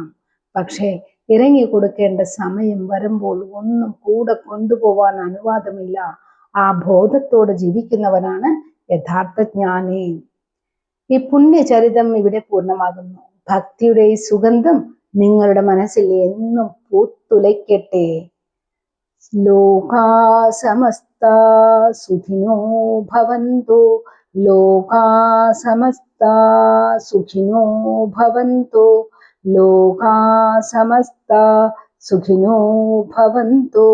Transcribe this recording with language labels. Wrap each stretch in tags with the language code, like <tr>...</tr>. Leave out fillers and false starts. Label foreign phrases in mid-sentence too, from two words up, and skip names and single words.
<ml>പക്ഷേ ഇറങ്ങി കൊടുക്കേണ്ട സമയം വരുമ്പോൾ ഒന്നും കൂടെ കൊണ്ടുപോവാൻ അനുവാദമില്ല. ആ ബോധത്തോടെ ജീവിക്കുന്നവനാണ് യഥാർത്ഥ ജ്ഞാനി. ഈ പുണ്യചരിതം ഇവിടെ പൂർണ്ണമാകുന്നു. ഭക്തിയുടെ ഈ സുഗന്ധം നിങ്ങളുടെ മനസ്സിൽ എന്നും പൂത്തുലയ്ക്കട്ടെ.</ml> <sa>लोकाः समस्ताः सुखिनो भवन्तु. लोकाः समस्ताः सुखिनो भवन्तु. लोकाः समस्ताः सुखिनो भवन्तु.</sa>